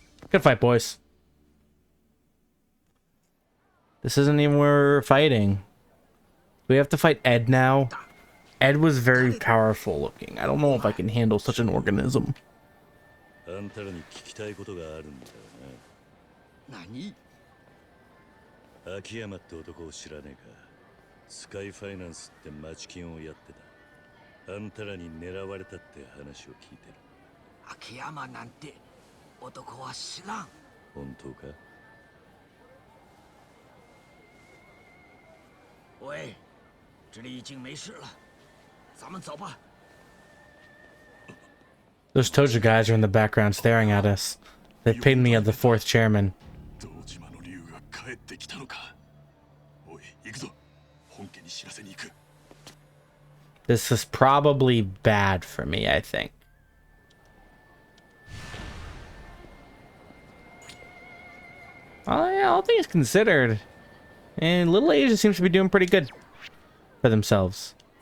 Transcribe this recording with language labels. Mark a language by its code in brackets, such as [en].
[en] Good fight, boys. This isn't even where we're fighting. We have to fight Ed now. Ed was very powerful looking. I don't know if I can handle such an organism. [ja] あんたらに聞きたいことがあるんだよ何？な。秋山って男を知らねえか。スカイファイナンスって町金をやってた。あんたらに狙われたって話を聞いてる。秋山なんて男は知らん。本当か？ [zh] 喂，这里已经没事了，咱们走吧。 [en] Those Toja guys are in the background staring at us. They paid me as the fourth chairman. [ja] 堂島の竜が帰ってきたのか。おい、行くぞ。本家に知らせに行く。 [en] This is probably bad for me, I think. Yeah, all things considered. And Little Asia seems to be doing pretty good for themselves.